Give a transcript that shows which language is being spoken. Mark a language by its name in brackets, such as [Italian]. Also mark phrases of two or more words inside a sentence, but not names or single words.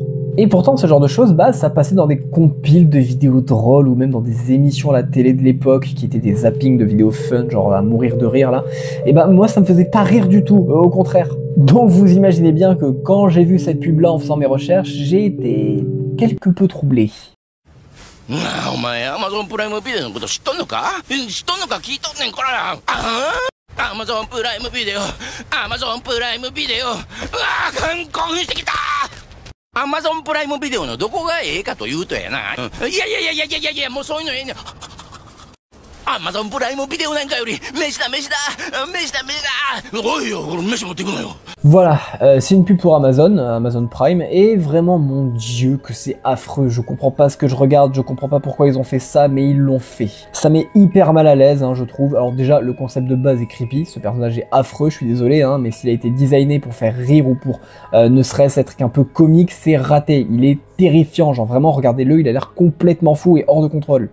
[French] Et pourtant, ce genre de choses, bah, ça passait dans des compiles de vidéos drôles ou même dans des émissions à la télé de l'époque qui étaient des zappings de vidéos fun, genre à mourir de rire là. Et bah, moi, ça me faisait pas rire du tout, au contraire. Donc, vous imaginez bien que quand j'ai vu cette pub là en faisant mes recherches, j'ai été quelque peu troublé. [Japanese] お前 Amazon プライムビデオのこと知っとんのか知っとんのか聞いとんねんこらAmazon プライムビデオ Amazon プライムビデオうわ興奮してきたAmazon プライムビデオのどこがええかというとやないやもうそういうのええねんAmazon プライムビデオなんかより飯だおいよこれ飯持ってくのよ [French] Voilà, c'est une pub pour Amazon, Amazon Prime, et vraiment, mon dieu, que c'est affreux, je comprends pas ce que je regarde, je comprends pas pourquoi ils ont fait ça, mais ils l'ont fait. Ça met hyper mal à l'aise, hein, je trouve. Alors déjà, le concept de base est creepy, ce personnage est affreux, je suis désolé, hein, mais s'il a été designé pour faire rire ou pour ne serait-ce être qu'un peu comique, c'est raté, il est terrifiant, genre vraiment, regardez-le, il a l'air complètement fou et hors de contrôle.